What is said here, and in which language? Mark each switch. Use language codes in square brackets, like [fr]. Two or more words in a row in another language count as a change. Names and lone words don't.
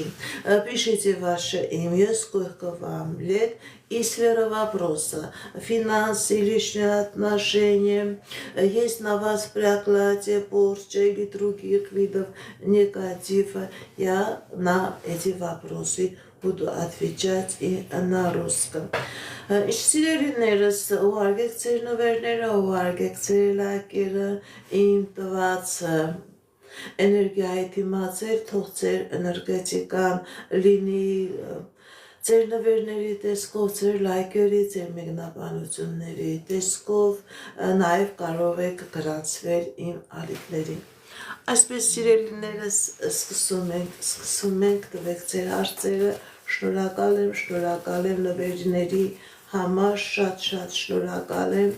[ru] Пишите ваше имя, сколько вам лет, и сфера вопроса, финансы, личные отношения, есть на вас проклятие, порча или других видов негатива. Я на эти вопросы буду отвечать и на русском. [hy] Սիրելիներս ուղարկեք ձեր նվերները, ուղարկեք ձեր լայքերը, իմ տված էներգիայի դիմացել, թող ձեր էներգետիկան լինի ձեր նվերների տեսքով, ձեր լայքերի, ձեր մեկնաբանությունների տեսքով, նաև կարող եք գրանցվել իմ ալիքներին։ Այսպես սիրելիներս սկսում ենք տվեք ձեր հարցերը, շնորհակալ եմ նվերների համար, շատ շնորհակալ